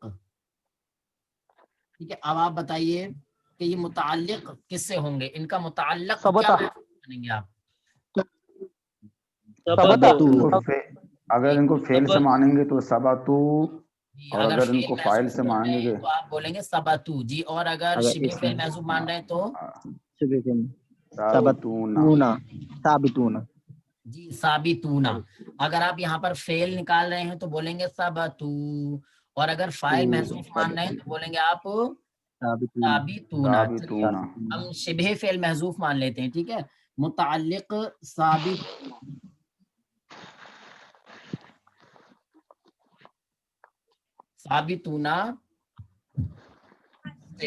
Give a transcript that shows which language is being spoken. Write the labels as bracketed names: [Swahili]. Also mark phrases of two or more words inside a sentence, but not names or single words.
[Urdu] ٹھیک ہے، اب آپ بتائیے کہ یہ متعلق کس سے ہوں گے؟ ان کا متعلق کیا ثبت. بنیں گے آپ؟ ثبت. اگر ان کو فعل سے مانیں گے تو ثبتو، اور اگر اگر ان فعل کو فاعل محذوف سے مان مانیں رہے گے ہیں تو آپ بولیں گے ثبتو جی. اور اگر شبہ فعل محذوف مان رہے ہیں تو ثابتون. ثابتون. جی ثابتونا. اگر آپ یہاں پر فعل نکال رہے ہیں تو بولیں گے ثبتو، اور اگر فاعل محذوف مان رہے ہیں تو بولیں گے آپ ثابتونا. ثابتون. ہم شبہ فعل محذوف مان لیتے ہیں. ٹھیک ہے، متعلق ثابت. ثابتونا سے.